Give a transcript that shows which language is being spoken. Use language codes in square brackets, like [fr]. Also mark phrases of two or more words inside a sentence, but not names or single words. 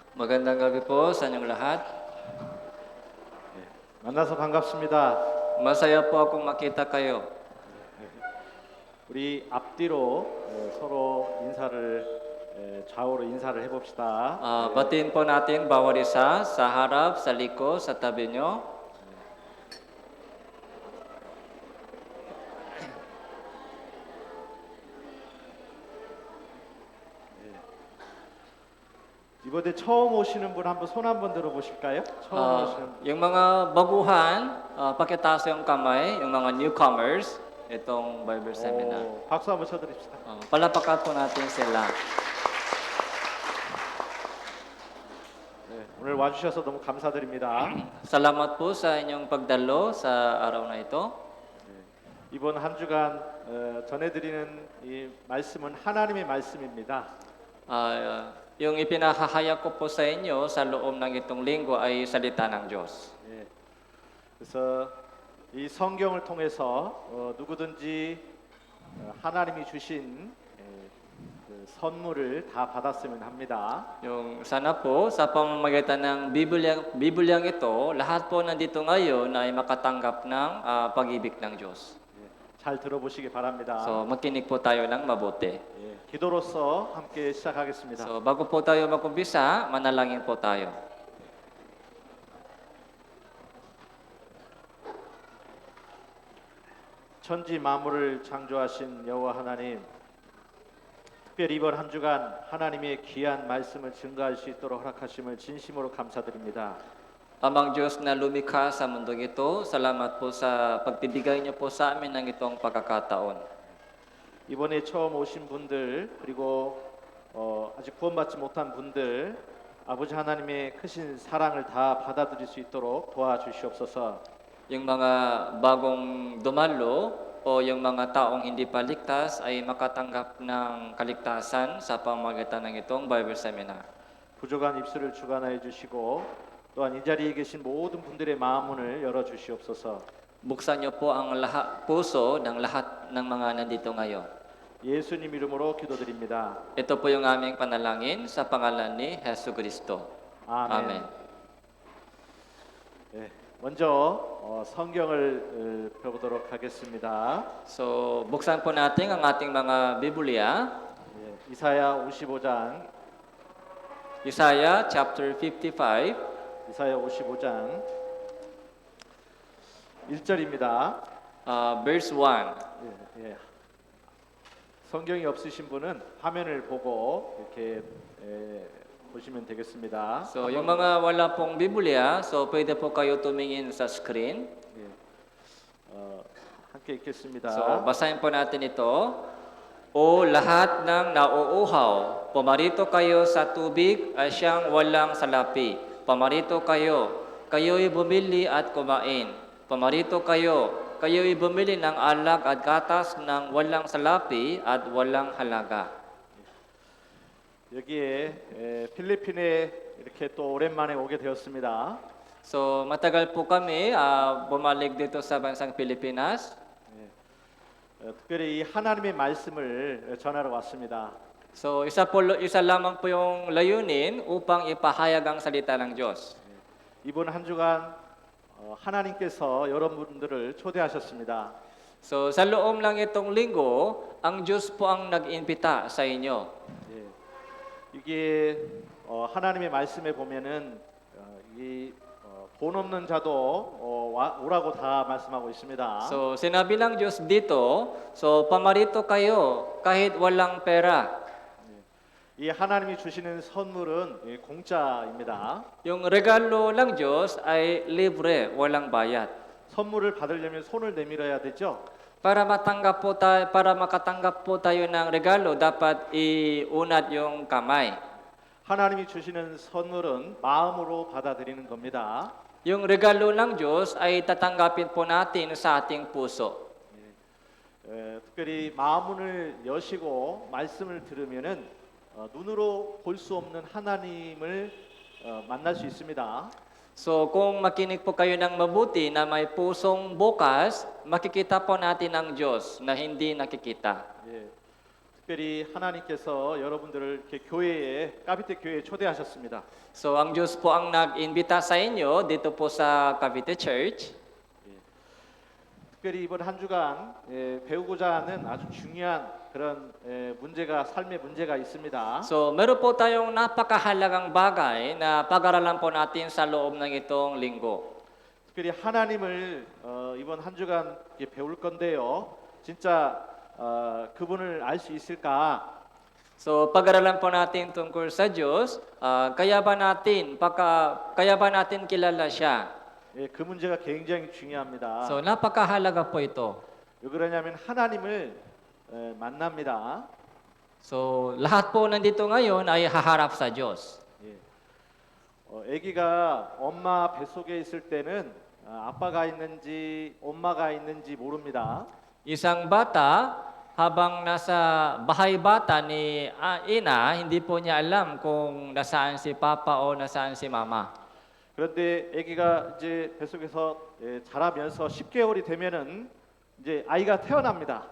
[tl] Magandang gabi po sa inyong lahat. [ko] 만나서 반갑습니다. [tl] Masaya po akong makita kayo. [ko] 우리 앞뒤로 서로 인사를 좌우로 인사를 해봅시다. [tl] Batiin po natin bawat isa sa harap, sa liko, sa tabi nyo. [ko] 이번에 처음 오시는 분 한번 손 한번 들어보실까요? 처음 오시는 분. [tl] Yung mga baguhan, pakitaas yung kamay, yung mga newcomers, itong Bible Seminar. [ko] 박수 한번 쳐드립시다. [tl] Palapakan po natin sila. [ko] 오늘 와주셔서 너무 감사드립니다. [tl] Salamat po sa inyong pagdalo sa araw na ito. [ko] 이번 한 주간 전해드리는 이 말씀은 하나님의 말씀입니다. [tl] Yung ipinahahayag ko po sa inyo sa loob ng itong linggo ay salita ng Diyos. [ko] 그래서 이 성경을 통해서 누구든지 하나님이 주신 그 선물을 다 받았으면 합니다. [tl] Yung sana po sa pamamagitan ng Bibliang ito, lahat po nandito ngayon ay makatanggap ng pag-ibig ng Diyos. [ko] 잘 들어보시기 바랍니다. [tl] So makinig po tayo ng mabuti. [ko] 기도로서 함께 시작하겠습니다. [tl] So bago po tayo mag-umpisa, manalangin po tayo. [ko] 천지 만물을 창조하신 여호와 하나님, 특별히 이번 한 주간 하나님의 귀한 말씀을 증거할 수 있도록 허락하심을 진심으로 감사드립니다. [tl] Amang Diyos na lumikha sa mundong ito, salamat po sa pagbibigay niyo po sa amin ng itong pagkakataon. [ko] 이번에 처음 오신 분들 그리고 아직 구원받지 못한 분들 아버지 하나님의 크신 사랑을 다 받아들일 수 있도록 도와주시옵소서. [tl] Yung mga bagong dumalo o yung mga taong hindi pa ligtas ay makatanggap ng kaligtasan sa pamamagitan ng itong Bible Seminar. [ko] 부족한 입술을 주관하여 주시고 또한 이 자리에 계신 모든 분들의 마음문을 열어 주시옵소서. [tl] Buksan niyo po ang puso ng lahat ng mga nandito ngayon. [ko] 예수님 이름으로 기도드립니다. [tl] Ito po yung aming panalangin sa pangalan ni Hesus Kristo. [ko] 아멘. 먼저 성경을 펴보도록 하겠습니다. [tl] So, buksan po natin ang ating mga Biblia. [ko] 이사야 55장. [tl] Isaiah chapter 55. [ko] 이사야 55장 1절입니다. [tl] Verse 1. [ko] 성경이 없으신 분은 화면을 보고 이렇게 보시면 되겠습니다. [tl] So, yung mga wala pong Biblia, so pwede po kayo tumingin sa screen. [ko] 함께 읽겠습니다. [tl] So, basahin po natin ito. O lahat ng nauuhaw, pumarito kayo sa tubig ay siyang walang salapi. Pumarito kayo, kayo'y bumili at kumain. Pumarito kayo, kayo'y bumili ng alak at gatas ng walang salapi at walang halaga. [ko] 여기에 필리핀에 이렇게 또 오랜만에 오게 되었습니다. [tl] So, matagal po kami bumalik dito sa bansang Pilipinas. [ko] 특별히 이 하나님의 말씀을 전하러 왔습니다. [tl] So, isa lamang po yung layunin upang ipahayag ang salita ng Diyos. [ko] 이번 한 주간 하나님께서 여러분들을 초대하셨습니다. [tl] So, sa loob ng itong linggo, ang Diyos po ang nag-imbita sa inyo. [ko] 이게 하나님의 말씀에 보면은 돈 없는 자도 오라고 다 말씀하고 있습니다. [tl] So, sinabi ng Diyos dito, so pamarito kayo kahit walang pera. [ko] 이 하나님이 주시는 선물은 공짜입니다. [tl] Yung regalo ng Diyos ay libre, walang bayad. [ko] 선물을 받으려면 손을 내밀어야 되죠. [tl] Para makatanggap po tayo ng regalo, dapat iunat yung kamay. [ko] 하나님이 주시는 선물은 마음으로 받아들이는 겁니다. [tl] Yung regalo ng Diyos ay tatanggapin po natin sa ating puso. [ko] 특별히 마음문을 여시고 말씀을 들으면은 눈으로 볼 수 없는 하나님을 만날 수 있습니다. [tl] So kung makinig po kayo ng mabuti na may pusong bukas, makikita po natin ang Diyos na hindi nakikita. [ko] 특별히 하나님께서 여러분들을 이렇게 교회에 까비테 교회에 초대하셨습니다. [tl] So ang Diyos po ang nag-imbita sa inyo dito po sa Cavite Church. [ko] 특별히 이번 한 주간 배우고자 하는 아주 중요한 그런 삶의 문제가 있습니다. [tl] So meron po tayong napakahalagang bagay na pag-aralan po natin sa loob ng itong linggo. [ko] 특별히 하나님을 이번 한 주간 이렇게 배울 건데요. 진짜 그분을 알 수 있을까? [tl] So pag-aralan po natin tungkol sa Diyos, kaya ba natin kilala siya? [ko] 그 문제가 굉장히 중요합니다. [tl] So napakahalaga po ito. [ko] 왜 그러냐면 하나님을 만납니다. [tl] So lahat po nandito ngayon ay haharap sa Diyos. [ko] 아기가 엄마 뱃속에 있을 때는 아빠가 있는지 엄마가 있는지 모릅니다. [tl] Isang bata, habang nasa bahay bata ni ina, hindi po niya alam kung nasaan si papa o nasaan si mama. [ko] 그런데 아기가 이제 뱃속에서 자라면서 10개월이 되면은 이제 아이가 태어납니다.